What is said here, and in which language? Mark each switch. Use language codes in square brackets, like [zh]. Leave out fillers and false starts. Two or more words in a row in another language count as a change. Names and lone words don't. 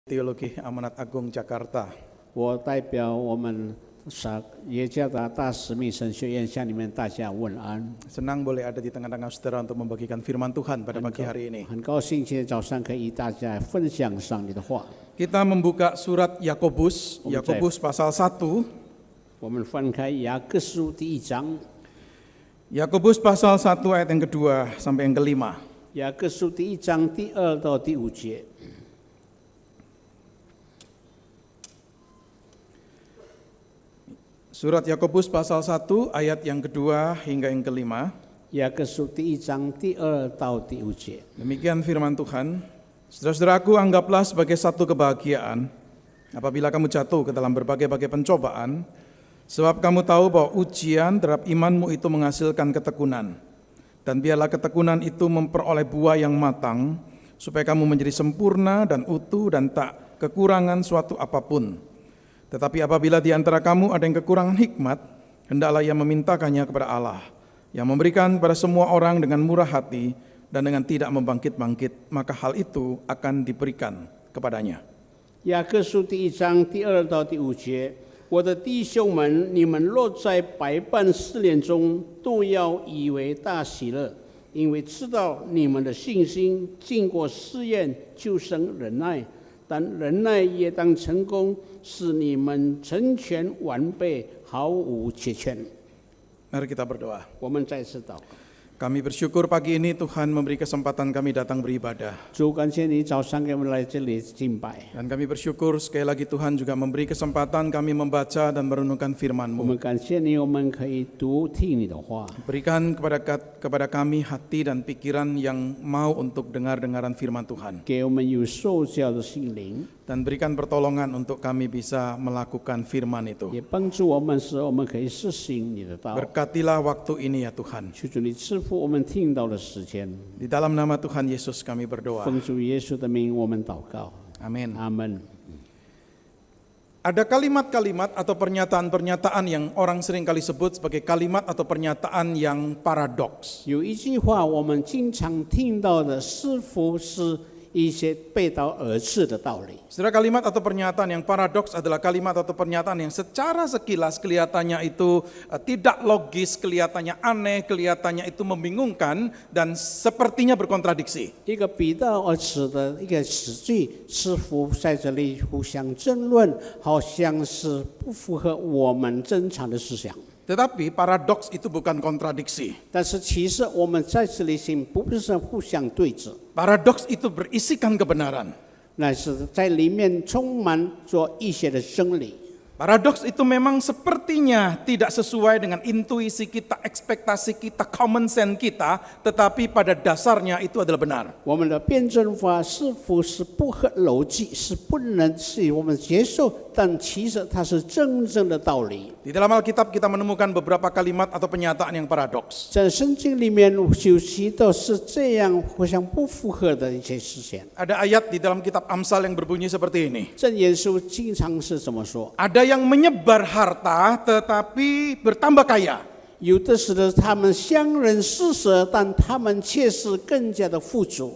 [id] Teologi Amanat Agung Jakarta. [zh] 我代表我们耶加达大使命神学院向你们大家问安。 [id] Senang boleh ada di tengah-tengah saudara untuk membagikan firman Tuhan pada pagi hari ini. [zh] 很高兴今天早上可以与大家分享上帝的话。 [id] Kita membuka surat Yakobus, Yakobus pasal 1. [zh] 我们翻开雅各书第1章， [id] Yakobus pasal 1 ayat yang kedua sampai yang kelima. [zh] 雅各书第1章第2到第5节。 [id] Surat Yakobus pasal 1 ayat yang kedua hingga yang kelima. [zh] 雅各书第1章第2到第5节。 [id] Demikian firman Tuhan. Saudara-saudaraku, anggaplah sebagai satu kebahagiaan apabila kamu jatuh ke dalam berbagai-bagai pencobaan, sebab kamu tahu bahwa ujian terhadap imanmu itu menghasilkan ketekunan. Dan biarlah ketekunan itu memperoleh buah yang matang, supaya kamu menjadi sempurna dan utuh dan tak kekurangan suatu apapun. Tetapi apabila di antara kamu ada yang kekurangan hikmat, hendaklah ia memintakannya kepada Allah, yang memberikan kepada semua orang dengan murah hati dan dengan tidak membangkit-bangkit, maka hal itu akan diberikan kepadanya. [zh] 雅各书第1章第2到第5节，我的弟兄们，你们若在百般试炼中，都要以为大喜乐，因为知道你们的信心经过试验，就生忍耐。但忍耐也当成功，使你们成全完备，毫无缺欠。 [id] Mari kita berdoa. [zh] 我们再次祷告。 [id] Kami bersyukur pagi ini Tuhan memberi kesempatan kami datang beribadah. [zh] 主，感谢你早上给我们来这里敬拜。 [id] Dan kami bersyukur sekali lagi Tuhan juga memberi kesempatan kami membaca dan merenungkan [zh] 我 [id] firman-Mu. [zh] 们感谢你，我们可以听你的话。 [id] Berikan kepada kami hati dan pikiran yang mau untuk dengar-dengaran firman Tuhan. [zh] 给我们有受教的心灵， [id] Dan berikan pertolongan untuk kami bisa melakukan firman itu. [zh] 也帮助我们，使我们可以实行你的道。 [id] Berkatilah waktu ini ya Tuhan. [zh] 求主你赐福我们听到的时间。 [id] Di dalam nama Tuhan Yesus kami berdoa. [zh] 奉主耶稣的名，我们祷告。 [id] Amin. [zh] 阿门。 [id] Ada kalimat-kalimat atau pernyataan-pernyataan yang orang sering kali sebut sebagai kalimat atau pernyataan yang paradoks. [zh] 有一句话我们经常听到的，似乎是一些背道而驰的道理。 [id] Saudara, kalimat atau pernyataan yang paradoks adalah kalimat atau pernyataan yang secara sekilas kelihatannya itu tidak logis, kelihatannya aneh, kelihatannya itu membingungkan dan sepertinya berkontradiksi. [zh] 一个背道而驰的一个词句，似乎在这里互相争论，好像是不符合我们正常的思想。 [id] Tetapi paradoks itu bukan kontradiksi. [zh] 但是其实我们在这里心不是互相对峙， [id] Paradoks itu berisikan kebenaran. [zh] 乃是在里面充满着一些的真理。 [id] Paradoks itu memang sepertinya tidak sesuai dengan intuisi kita, ekspektasi kita, [en] common sense [id] kita, tetapi pada dasarnya itu adalah benar. [zh] 我们的辩证法是否是不合逻辑，是不能使我们接受，但其实它是真正的道理。 [id] Di dalam Alkitab kita menemukan beberapa kalimat atau pernyataan yang paradoks. [zh] 在圣经里面有许多是这样互相不符合的一些事情。 [id] Ada ayat di dalam kitab Amsal yang berbunyi seperti ini. [zh] 箴言书经常是这么说。 [id] Ada yang menyebar harta tetapi bertambah kaya. [zh] 有的时候他们相人施舍，但他们却是更加的富足。